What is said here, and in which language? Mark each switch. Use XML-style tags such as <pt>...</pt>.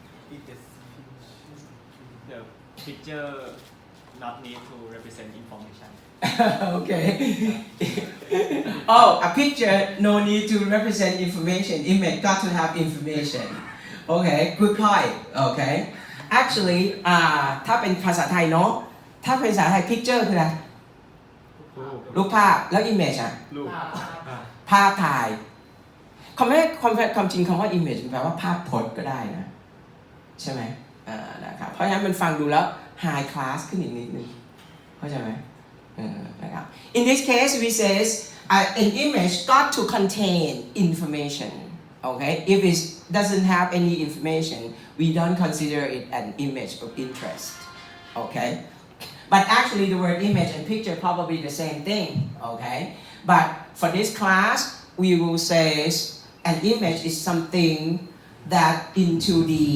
<en>It is The picture not need to represent information. Okay. Oh, a picture no need to represent information. Image got to have information. Okay, good point. Okay.</en> <th>Actually, ถ้าเป็นภาษาไทยเนาะถ้าเป็นภาษาไทย picture คืออะไรรูปภาพแล้ว image อ่ะ รูป ภาพถ่ายความจริงคำว่า image แปลว่าภาพพจน์ก็ได้นะใช่ไหมนะครับเพราะฉะนั้นมันฟังดูแล้ว</th> <en>high class</en> <th>ขึ้นอีกนิดนึงเข้าใจไหม นะครับ</th> <en>In this case we says an image got to contain information okay if it doesn't have any information we don't consider it an image of interest okay but actually the word image and picture probably the same thing okay but for this class we will say an image is something that in 2D</en>